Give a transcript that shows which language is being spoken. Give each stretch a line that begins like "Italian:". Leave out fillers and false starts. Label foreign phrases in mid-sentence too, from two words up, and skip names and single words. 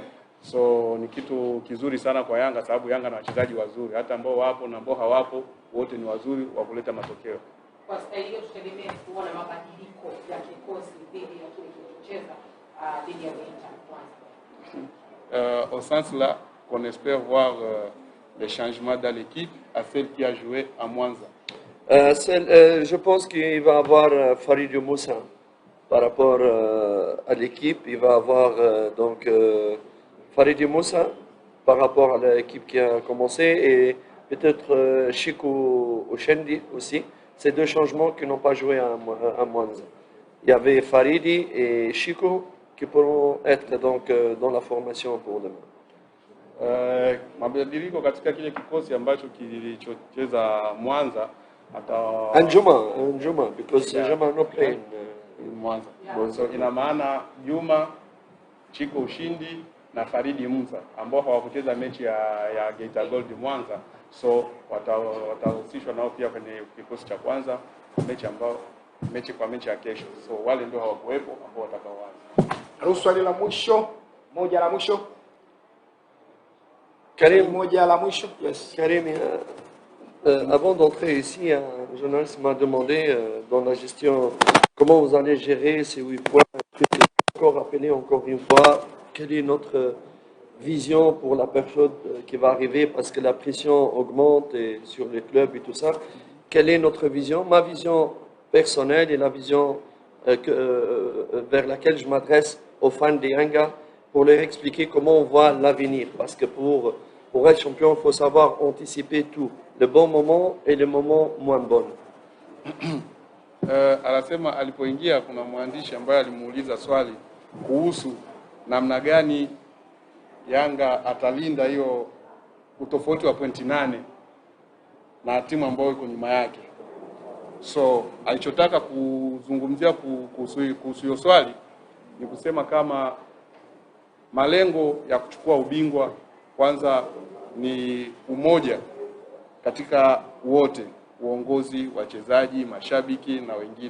Swahili: So ni kitu kizuri sana kwa Yanga sababu Yanga na wachezaji wazuri. Hata ambao wapo na ambao hawapo wote ni wazuri wa kuleta matokeo. Kwa staili hiyo tutegemea kuona mabadiliko ya kikosi dhidi ya kile kilichocheza dhidi ya Geita kwanza.
French: Au sens là qu'on espère voir les changements dans l'équipe à celle qui a joué à Mwanza. Je pense qu'il va avoir Farid Moussa par rapport à l'équipe. Il va avoir donc Farid Moussa par rapport à l'équipe qui a commencé et peut-être Chico Oshendi aussi. Ces deux changements qui n'ont pas joué à Mwanza. Il y avait Faridi et Chico qui pourront être donc dans la formation pour demain.
Swahili: Mabadiliko katika kile kikosi ambacho kilichocheza Mwanza
English: Juma because Juma no play in Mwanza.
Swahili: So ina maana Juma, Chiko Ushindi na Faridi Musa ambao hawakucheza mechi ya Geita Gold Mwanza, so watahusishwa nao pia kwenye kikosi cha kwanza mechi ya kesho. So wale ndio hawakuwepo ambao watakaoanza. Ruhusu swali la mwisho, moja la mwisho. Karim, moja la mwisho. Yes.
French: Karim, Avant d'entrer ici, un journaliste m'a demandé dans la gestion comment vous allez gérer ces 8 points. Je vais encore rappeler encore une fois quelle est notre vision pour la période qui va arriver parce que la pression augmente et sur les clubs et tout ça. Quelle est notre vision? Ma vision personnelle et la vision vers laquelle je m'adresse aux fans des Yanga pour leur expliquer comment on voit l'avenir. Parce que pour être champion, il faut savoir anticiper tout, le bon moment et le moment moins bon.
Swahili: Anasema alipoingia kuna mwandishi ambaye alimuuliza swali kuhusu namna gani Yanga atalinda hiyo utofauti wa pointi 8 na timu ambayo iko nyuma yake. So alichotaka kuzungumzia kuhusu hiyo swali ni kusema kama malengo ya kuchukua ubingwa kwanza ni umoja katika wote, uongozi, wachezaji, mashabiki na wengine.